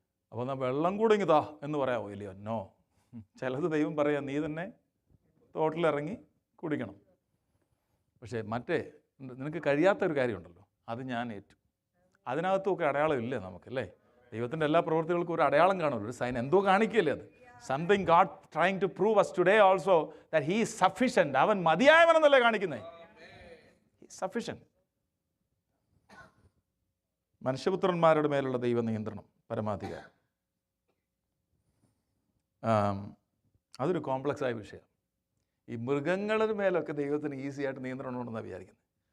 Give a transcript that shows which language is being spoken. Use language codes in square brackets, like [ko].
[ml] അപ്പോൾ എന്നാൽ വെള്ളം കൂടെ ഇങ്ങ് താ എന്ന് പറയാമോ ഏലിയാ? നോ. ചിലത് ദൈവം പറയാം, നീ തന്നെ തോട്ടിലിറങ്ങി കുടിക്കണം. പക്ഷേ മറ്റേ നിനക്ക് കഴിയാത്തൊരു കാര്യമുണ്ടല്ലോ, അത് ഞാൻ ഏറ്റു. അതിനകത്തൊക്കെ അടയാളം ഇല്ലേ നമുക്കല്ലേ? ദൈവത്തിൻ്റെ എല്ലാ പ്രവൃത്തികൾക്കും ഒരു അടയാളം കാണുമല്ലോ, ഒരു സൈൻ എന്തോ കാണിക്കല്ലേ അത്. [en] Something God trying to prove us today also that he is sufficient. [ml] അവൻ മതിയായവനെന്നല്ലേ കാണിക്കുന്നത്. [en] he is sufficient. [ml] മനുഷ്യപുത്രന്മാരുടെ മേലുള്ള ദൈവ നിയന്ത്രണം, പരമാധികാരം, അതൊരു കോംപ്ലക്സ് ആയ വിഷയം. ഈ മൃഗങ്ങളുടെ മേലൊക്കെ ദൈവത്തിന് ഈസി ആയിട്ട് നിയന്ത്രണം ഉണ്ടെന്നാണ് വിചാരിക്കുന്നത്.